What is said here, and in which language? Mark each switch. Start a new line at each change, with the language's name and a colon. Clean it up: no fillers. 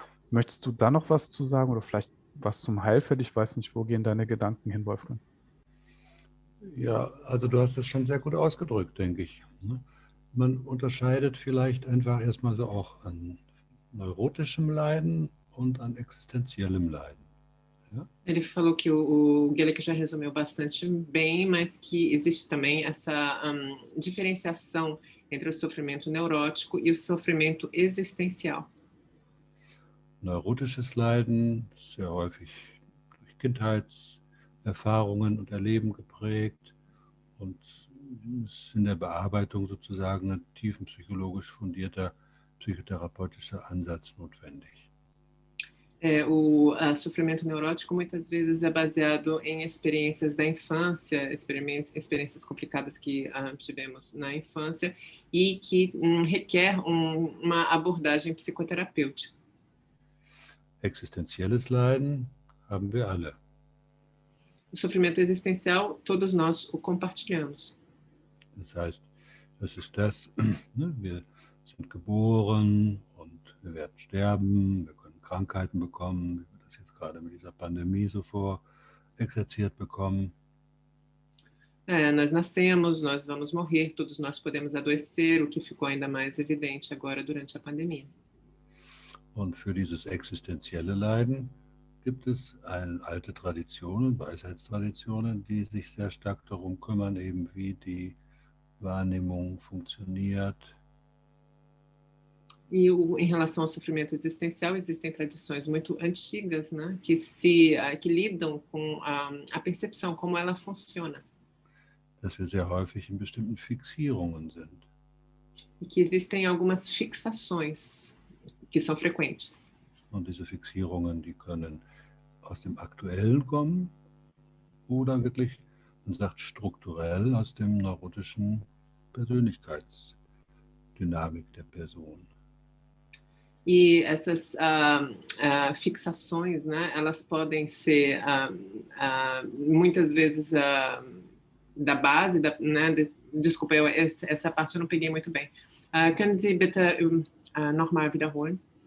German: Möchtest du da noch was zu sagen oder vielleicht was zum Heilfeld? Ich weiß nicht, wo gehen deine Gedanken hin, Wolfgang? Ja, also du hast das schon sehr gut ausgedrückt, denke ich. Man unterscheidet vielleicht einfach erstmal so auch an neurotischem Leiden und an existenziellem Leiden. Ja?
Portuguese: Ele falou que o Guelec já resumiu bastante bem, mas que existe também essa diferenciação entre o sofrimento neurótico e o sofrimento existencial.
German: Neurotisches Leiden ist sehr häufig durch Kindheitserfahrungen und Erleben geprägt und ist in der Bearbeitung sozusagen ein tiefenpsychologisch fundierter psychotherapeutischer Ansatz notwendig.
Portuguese: O sofrimento neurótico muitas vezes é baseado em experiências da infância, experiências complicadas que tivemos na infância e que requer uma abordagem psicoterapêutica.
German: Existenzielles Leiden haben wir alle.
Portuguese: O sofrimento existencial, todos nós o compartilhamos.
German: Das heißt, das ist das, wir sind geboren und wir werden sterben, wir können Krankheiten bekommen, wie wir das jetzt gerade mit dieser Pandemie so vorexerziert bekommen.
Portuguese: Nós nascemos, nós vamos morrer, todos nós podemos adoecer, o que ficou ainda mais evidente agora durante a pandemia.
German: Und für dieses existenzielle Leiden gibt es alte Traditionen, Weisheitstraditionen, die sich sehr stark darum kümmern, eben wie die Wahrnehmung funktioniert.
Portuguese: E em relação ao sofrimento existencial, existem tradições muito antigas, né, que lidam com a percepção, como ela funciona.
German: Dass wir sehr häufig in bestimmten Fixierungen sind.
Portuguese: E que existem algumas fixações que são frequentes.
German: Und diese Fixierungen, die können aus dem Aktuellen kommen oder wirklich, man sagt strukturell, aus dem neurotischen Persönlichkeitsdynamik der Person.
Portuguese: E essas fixações, né, elas podem ser muitas vezes da base, desculpa, essa parte eu não peguei muito bem.
German: Können Sie bitte nochmal wiederholen?